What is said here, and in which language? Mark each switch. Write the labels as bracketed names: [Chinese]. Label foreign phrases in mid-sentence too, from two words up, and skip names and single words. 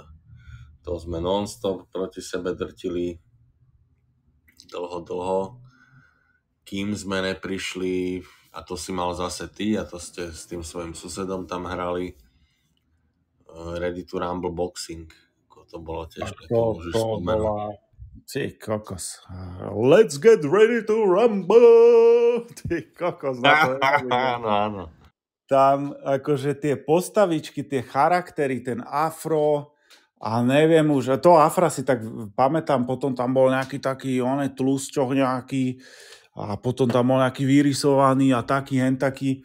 [Slovak] To sme non-stop proti sebe drtili dlho, kým sme neprišli, a to si mal zase ty, a to ste s tým svojim susedom tam hrali, Ready to Rumble Boxing. To bolo tiež také, môžeš spomenúť. Ty kokos. [English] Let's get ready to rumble. [Slovak] Ty kokos. Áno. Tam akože tie postavičky, tie charaktery, ten afro a neviem už, to afra si tak pamätám, potom tam bol nejaký taký tlusťoch nejaký a potom tam bol nejaký vyrysovaný a taký, hentaký.